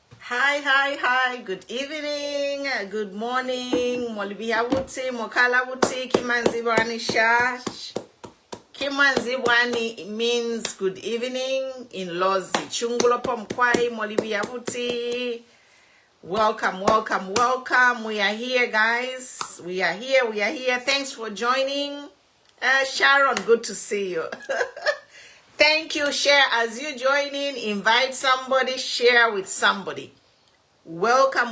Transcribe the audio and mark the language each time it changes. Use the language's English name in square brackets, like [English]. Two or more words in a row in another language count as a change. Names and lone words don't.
[English] Hi. Good evening, good morning. [Lozi] Molibia wuti, mokala wuti, kimanzibwani shash. [English] Kimanzibwani means good evening in Lozi. [Lozi] Chungulo pomkwai, molibia wuti. [English] Welcome. We are here, guys. We are here. Thanks for joining. Sharon, good to see you. Thank you. Share as you join in. Invite somebody. Share with somebody. Welcome.